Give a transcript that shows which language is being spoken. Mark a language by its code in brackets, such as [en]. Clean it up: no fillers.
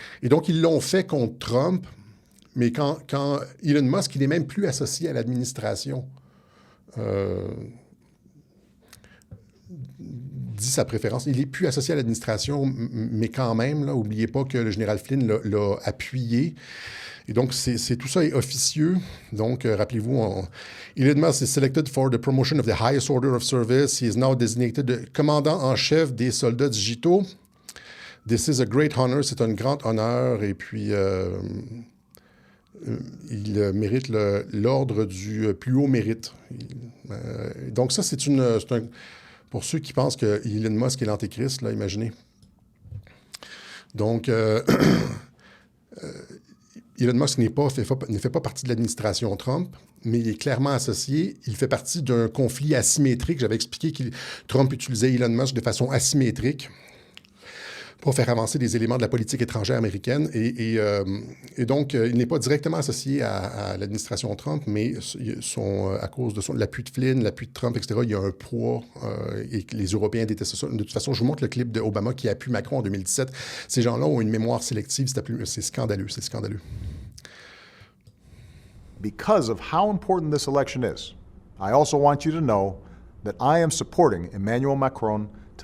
[fr] Et donc, ils l'ont fait contre Trump, mais quand Elon Musk, il n'est même plus associé à l'administration, dit sa préférence. Il n'est plus associé à l'administration, mais quand même, là, n'oubliez pas que le général Flynn l'a appuyé. Et donc, tout ça est officieux. Donc, rappelez-vous, [en] Elon Musk is selected for the promotion of the highest order of service. He is now designated the [fr] commandant en chef des soldats digitaux. [en] This is a great honor. [fr] C'est un grand honneur. Et puis, il mérite l'ordre du plus haut mérite. Donc, ça, c'est pour ceux qui pensent que Elon Musk est l'antéchrist, là, imaginez. Donc, Elon Musk ne fait pas partie de l'administration Trump, mais il est clairement associé. Il fait partie d'un conflit asymétrique. J'avais expliqué que Trump utilisait Elon Musk de façon asymétrique pour faire avancer des éléments de la politique étrangère américaine. Et donc, il n'est pas directement associé à l'administration Trump, mais à cause de l'appui de Flynn, l'appui de Trump, etc., il y a un poids et les Européens détestent ça. De toute façon, je vous montre le clip d'Obama qui appuie Macron en 2017. Ces gens-là ont une mémoire sélective. C'est scandaleux, c'est scandaleux. [en] Because of how important this election is, I also want you to know that I am supporting Emmanuel Macron to